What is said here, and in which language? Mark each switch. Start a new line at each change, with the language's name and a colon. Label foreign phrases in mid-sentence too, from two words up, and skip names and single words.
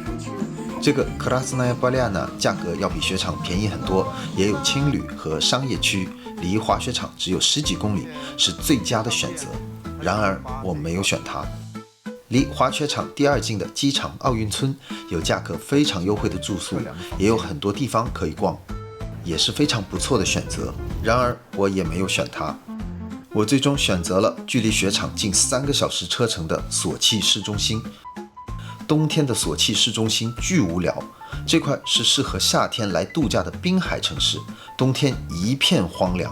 Chinese: 這個 Krasnaya Polyana 價格要比雪場便宜很多，也有青旅和商業區，離滑雪場只有10幾公里，是最佳的選擇。然而我沒有選它。離滑雪場第2近的機場奧運村有價格非常優惠的住宿，也有很多地方可以逛，也是非常不錯的選擇。然而我也沒有選它。我最終選擇了距離雪場近3個小時車程的索契市中心。冬天的索契市中心巨無聊，這塊是適合夏天來度假的濱海城市，冬天一片荒涼。